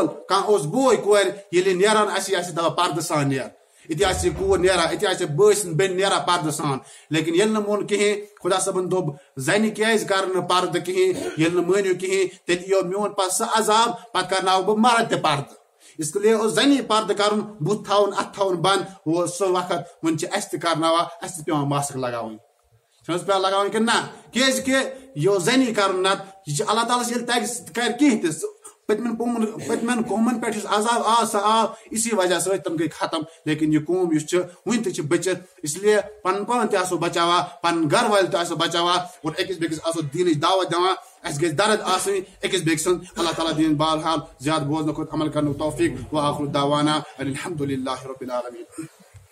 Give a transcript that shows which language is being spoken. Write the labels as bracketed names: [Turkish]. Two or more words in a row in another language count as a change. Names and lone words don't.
[Kashmiri] کانٛہہ اوس بوے کورِ ییٚلہِ نیران آسہِ یہِ آسہِ دپان پردٕ سان نیر اتہِ آسہِ کوٗر نیران اتہِ آسہِ بٲے سٕنٛز بیٚنہِ نیران پردٕ سان لیکن ییٚلہِ نہٕ مون کِہیٖنۍ خۄدا صٲبن دوٚپ زنہِ کیازِ کرٕ نہٕ پردٕ کِہیٖنۍ ییٚلہِ نہٕ مٲنِو کِہیٖنۍ تیٚلہِ یِیو میون پتہٕ سُہ عذاب پتہٕ کرناو بہٕ مرد تہِ پردٕ [Urdu] اس لیے [Kashmiri] اوس زنی پردٕ کرُن بُتھ تھاوُن اتھٕ تھاوُن بنٛد ہُہ اوس سُہ وقت وۄنۍ چھِ اَسہِ تہِ کرناوان اَسہِ تہِ پیٚوان ماسک لگاوٕنۍ چھِ حظ پیٚوان لگاوٕنۍ کِنہٕ نہ کیازِ کہِ یہِ اوس زنی کرُن نتہٕ یہِ چھِ اللہ تعالیٰ ییٚلہِ تگہِ سُہ تہِ کرِ کینٛہہ تہِ پٔتمٮ۪ن قومن پٮ۪ٹھ یُس عذاب آو سُہ آو [Urdu] اسی وجہ [Kashmiri] سۭتۍ تِم گٔے ختم لیکن یہِ قوم یُس چھِ وُنہِ تہِ چھِ بٔچِتھ [Urdu] اس لیے [Kashmiri] پنُن پان تہِ آسو بچاوان پنُن گرٕ وٲلۍ تہِ آسو بچاوان اور أکِس بیٚکِس آسو دیٖنٕچ دعوت دِوان اَسہِ گژھِ درد آسٕنۍ أکِس بیٚکہِ سٕنٛز اللہ تعالیٰ دِیِن بہرحال زیادٕ بوزنہٕ کھۄتہٕ عمل کرنُک توفیٖق [Arabic] وآخر دعوانا الحمدُ للہ رب العالمیٖن